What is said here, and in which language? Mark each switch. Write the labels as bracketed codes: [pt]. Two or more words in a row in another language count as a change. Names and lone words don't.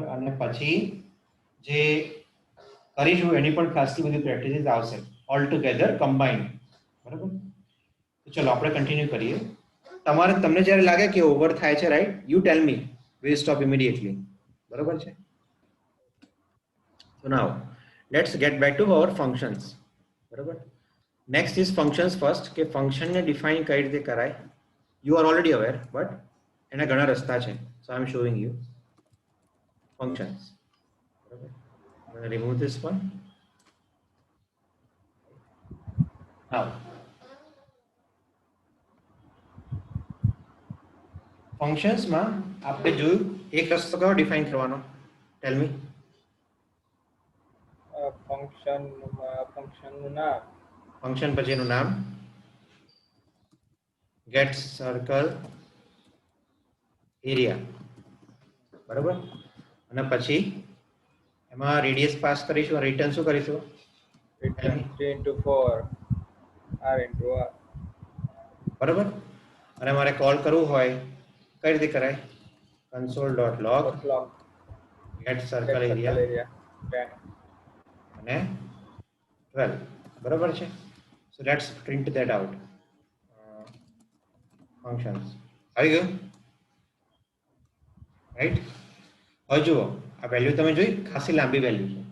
[gu] અને પછી જે કરીશું એની પણ ખાસી બધી પ્રેક્ટિસિસ આવશે, [en] all together combined, [gu] બરાબર. તો ચલો આપણે કન્ટિન્યુ કરીએ. તમને જ્યારે લાગે કે ઓવર થાય છે, [en] Right, you tell me, we stop immediately, [gu] બરાબર છે. [en] So now let's get back to our functions, [gu] બરાબર. [en] Next is functions first, [gu] કે ફંક્શનને ડિફાઇન કઈ રીતે કરાય. [en] You are already aware, but [gu] એના ઘણા રસ્તા છે. [en] So I am showing you functions, બરાબર. I'm going to remove this one. [gu] Now ફંક્શન્સમાં આપણે જોયું એક રસ્તો કયો ડિફાઇન કરવાનો, [en] tell me. [gu] ફંક્શનનું નામ, ફંક્શન પછીનું નામ, [en] get circle area, [gu] બરાબર. અને પછી એમાં રેડિયસ પાસ કરીશું, રિટર્ન શું કરીશું? [en] રિટર્ન 3 into 4 r into r, [gu] બરાબર. અને મારે કોલ કરવું હોય કઈ રીતે કરાય? [en] console.log get circle area 10 [gu] અને 12, બરાબર છે. [en] So let's print that out. [gu] ફંક્શન્સ આવી ગયું, [en] રાઈટ. [gu] હવે જુઓ આ વેલ્યુ તમે જોઈ, ખાસી લાંબી વેલ્યુ છે,